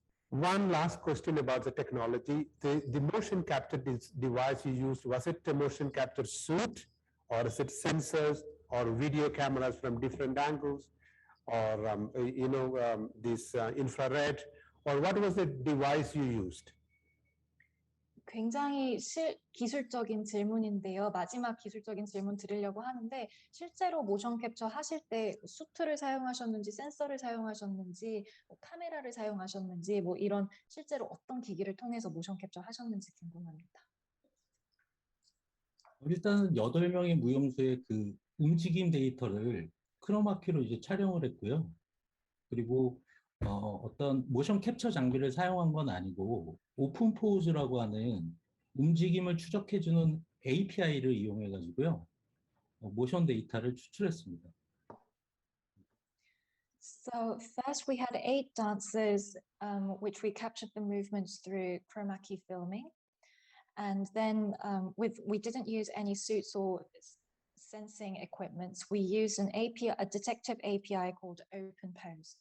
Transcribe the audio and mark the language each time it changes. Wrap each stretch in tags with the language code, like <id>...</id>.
<en>One last question about the technology. The motion capture device you used, was it a motion capture suit, or is it sensors or video cameras from different angles, or this infrared, or what was the device you used?</en> <ko>굉장히 기술적인 질문인데요. 마지막 기술적인 질문 드리려고 하는데, 실제로 모션 캡처 하실 때 수트를 사용하셨는지, 센서를 사용하셨는지, 카메라를 사용하셨는지, 이런 실제로 어떤 기기를 통해서 모션 캡처 하셨는지 궁금합니다. 일단 8명의 무용수의 그 움직임 데이터를 크로마키로 이제 촬영을 했고요. 그리고 어떤 모션 캡처 장비를 사용한 건 아니고 오픈 포즈라고 하는 움직임을 추적해주는 API를 이용해 가지고요. 모션 데이터를 추출했습니다.</ko> <en>So first we had 8 dancers, which we captured the movements through chroma key filming. And then we didn't use any suits or sensing equipment. We used an API, a detective API called OpenPose.</en>